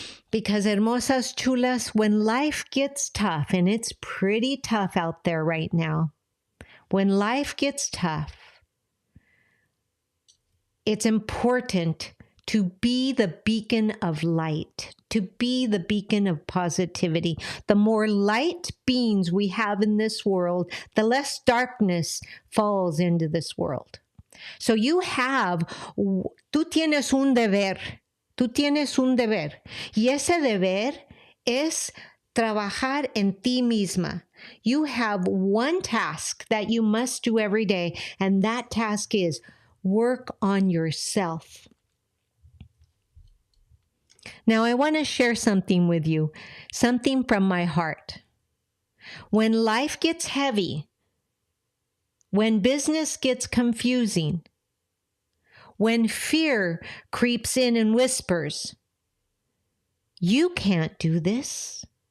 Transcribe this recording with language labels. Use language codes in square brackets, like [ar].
[en] Because [es] hermosas chulas, [en] when life gets tough, and it's pretty tough out there right now, when life gets tough, it's important to be the beacon of light, to be the beacon of positivity. The more light beings we have in this world, the less darkness falls into this world. [es] So tú tienes un deber, y ese deber es trabajar en ti misma. [en] You have one task that you must do every day, and that task is work on yourself. Now, I want to share something with you, something from my heart. When life gets heavy, when business gets confusing, when fear creeps in and whispers, "You can't do this.